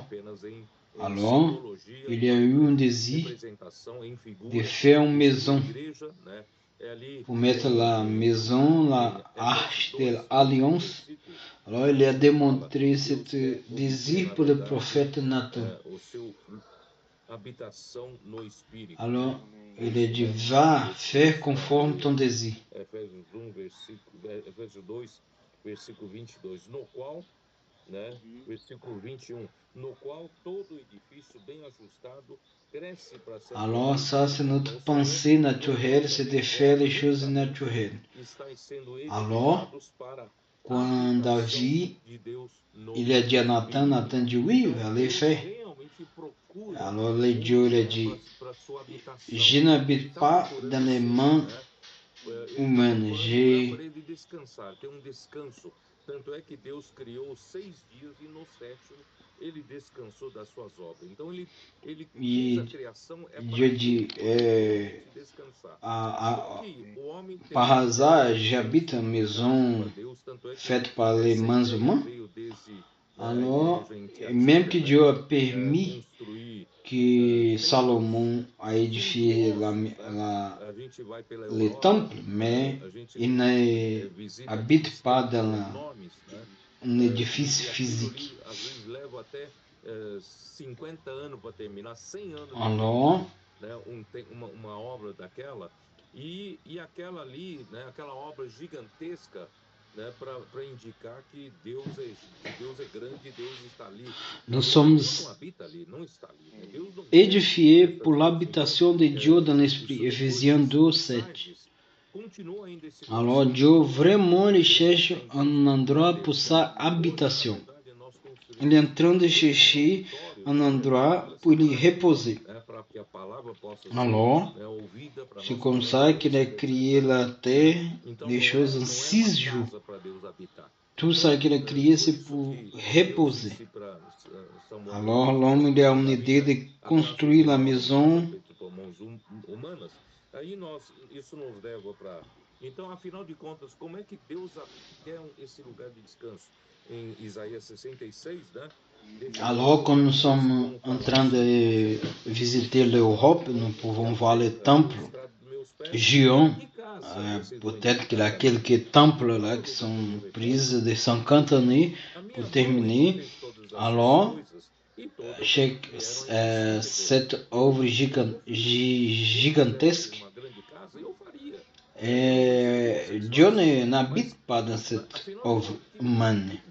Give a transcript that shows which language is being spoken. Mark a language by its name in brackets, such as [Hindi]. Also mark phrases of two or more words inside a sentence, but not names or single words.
[French] Alors, il y a eu un désir de faire une maison, pour mettre la maison, la arche de l'alliance. Alors, il a démontré ce désir pour le prophète Nathan. Alors, il a dit, va faire conforme ton désir. [Portuguese] Efésios 2, versículo 22, no qual, né, versículo 21, no qual todo edifício bem ajustado cresce para ser... [French] Alors, ça, c'est notre pensée naturelle, c'est de faire les choses naturelles. Alors, quand David, il a dit à Nathan, Nathan dit oui, allez faire. Alors, le Dieu il a dit, je n'habite pas dans les mains humaines, [Portuguese] Tanto é que Deus criou 6 dias e no 7º ele descansou das suas obras. Então ele fez a criação [French] Dieu dit, par hasard, j'habite une maison faite par les mains humaines. Alors, même que Dieu a permis que Salomon a édifié le temple, mais il n'habite pas dans un édifice physique. Alors, [Portuguese] né, uma obra daquela, e aquela ali, né, aquela obra gigantesca, né, para indicar que Deus é grande, Deus está ali. [French] Nous [Portuguese] Deus [French] sommes [Portuguese] não habita ali, não está ali. Né? Deus não [French] édifiés [Portuguese] quer [French] pour l'habitation de Dieu dans l'esprit. Ephésiens 2, 7. [Portuguese] Continua ainda esse [French] Alors [Portuguese] conceito. [French] Dieu vraiment il cherche un endroit pour sa habitation. Il est en train de chercher un endroit pour y reposer. Alors, c'est comme ça qu'il a créé la terre, les choses en 6 jours. Tout ça qu'il a créé, c'est pour reposer. Alors, l'homme il a une idée de construire la maison. [Portuguese] Isso nos leva para... Então, afinal de contas, como é que Deus quer esse lugar de descanso? Em Isaías 66, né? [French] Alors, quand nous sommes en train de visiter l'Europe, nous pouvons voir les temples géants. Peut-être qu'il y a quelques temples là qui sont prises de 50 années pour terminer. Alors, cette œuvre gigantesque, Dieu n'habite pas dans cette œuvre humaine.